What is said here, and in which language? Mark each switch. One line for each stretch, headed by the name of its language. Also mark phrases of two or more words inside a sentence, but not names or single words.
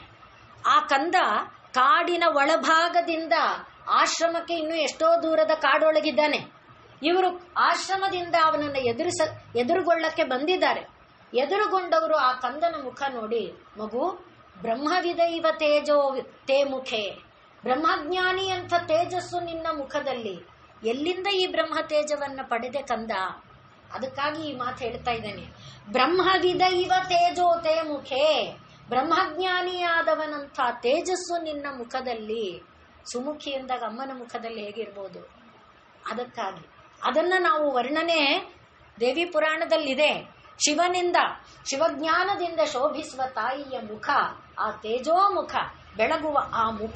Kannada: ಆ ಕಂದ ಕಾಡಿನ ಒಳಭಾಗದಿಂದ ಆಶ್ರಮಕ್ಕೆ ಇನ್ನೂ ಎಷ್ಟೋ ದೂರದ ಕಾಡೊಳಗಿದ್ದಾನೆ. ಇವರು ಆಶ್ರಮದಿಂದ ಅವನನ್ನು ಎದುರುಗೊಳ್ಳಕ್ಕೆ ಬಂದಿದ್ದಾರೆ. ಎದುರುಗೊಂಡವರು ಆ ಕಂದನ ಮುಖ ನೋಡಿ, ಮಗು,
Sanskrit: ಬ್ರಹ್ಮವಿದೈವ ತೇಜೋ ತೇ ಮುಖೇ,
Kannada: ಬ್ರಹ್ಮಜ್ಞಾನಿ ಅಂತ ತೇಜಸ್ಸು ನಿನ್ನ ಮುಖದಲ್ಲಿ, ಎಲ್ಲಿಂದ ಈ ಬ್ರಹ್ಮ ತೇಜವನ್ನ ಪಡೆದೆ ಕಂದ? ಅದಕ್ಕಾಗಿ ಈ ಮಾತು ಹೇಳ್ತಾ ಇದ್ದೇನೆ.
Sanskrit: ಬ್ರಹ್ಮವಿದೈವ ತೇಜೋ ತೇ ಮುಖೇ,
Kannada: ಬ್ರಹ್ಮಜ್ಞಾನಿಯಾದವನಂಥ ತೇಜಸ್ಸು ನಿನ್ನ ಮುಖದಲ್ಲಿ. ಸುಮುಖಿ ಎಂದಾಗ ಅಮ್ಮನ ಮುಖದಲ್ಲಿ ಹೇಗಿರ್ಬೋದು? ಅದಕ್ಕಾಗಿ ಅದನ್ನ ನಾವು ವರ್ಣನೆ ದೇವಿ ಪುರಾಣದಲ್ಲಿದೆ. ಶಿವನಿಂದ, ಶಿವಜ್ಞಾನದಿಂದ ಶೋಭಿಸುವ ತಾಯಿಯ ಮುಖ, ಆ ತೇಜೋ ಮುಖ, ಬೆಳಗುವ ಆ ಮುಖ.